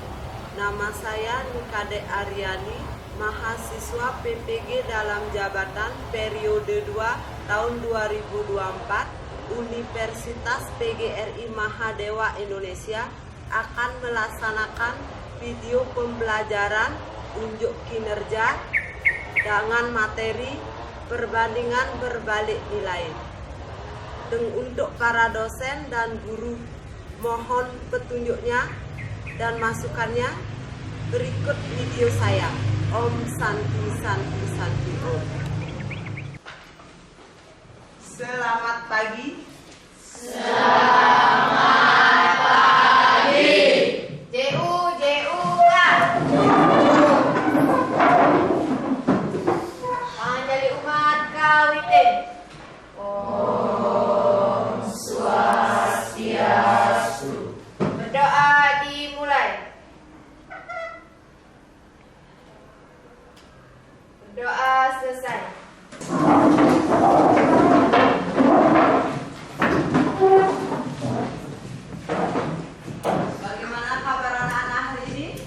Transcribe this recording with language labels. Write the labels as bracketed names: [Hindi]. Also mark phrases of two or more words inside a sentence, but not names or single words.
[Indonesian] Nama saya Nikade Aryani, mahasiswa PPG dalam jabatan periode 2 tahun 2024 Universitas PGRI Mahadewa Indonesia akan melaksanakan video pembelajaran unjuk kinerja dengan materi perbandingan berbalik nilai. Untuk para dosen dan guru, mohon petunjuknya dan masukannya berikut video saya. [Sanskrit] Om Santi Santi Santi Om. [Indonesian] Selamat pagi. Selamat pagi. [Balinese] JU kan. Panjali umat kawitin. [Sanskrit] Om Swastiastu. [Indonesian] Berdoa dimulai. Berdoa selesai. Bagaimana kabar anak-anak hari ini?